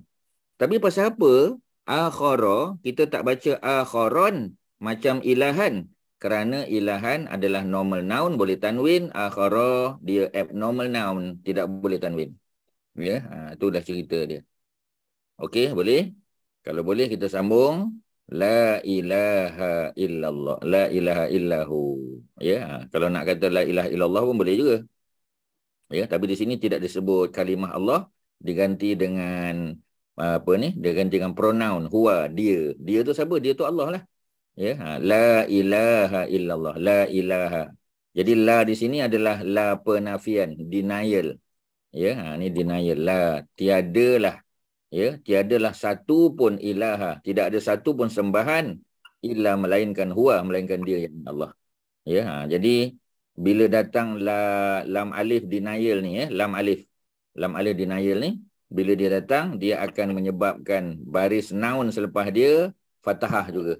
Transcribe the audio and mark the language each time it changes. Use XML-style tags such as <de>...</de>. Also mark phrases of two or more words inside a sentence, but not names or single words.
<ms>Tapi pasal apa akhara kita tak baca akharon macam ilahan? Kerana ilahan adalah</ms> <en>normal noun,</en> <ms>boleh tanwin. Akhara dia</ms> <en>abnormal noun,</en> <ms>tidak boleh tanwin. Ya, tu dah cerita dia. Okey, boleh? Kalau boleh kita sambung.</ms> <ar>لا إله إلا الله. لا إله إلا هو.</ar> <ms>Ya, kalau nak kata</ms> <ar>لا إله إلا الله</ar> <ms>pun boleh juga. Ya, tapi di sini tidak disebut kalimah Allah, diganti dengan apa ni? Diganti dengan pronoun huwa, dia. Dia tu siapa? Dia tu Allah lah. Ya,</ms> <ar>لا إله إلا الله. لا إله.</ar> <ms>Jadi la di sini adalah la penafian, denial. Ya, ni denial. La, tiadalah. Ya, tiadalah satu pun ilaha, tidak ada satu pun sembahan illa melainkan huwa, melainkan dia yang Allah. Ya, jadi bila datang lam alif denial ni, lam alif denial ni, bila dia datang dia akan menyebabkan baris noun selepas dia fathah juga.</ms>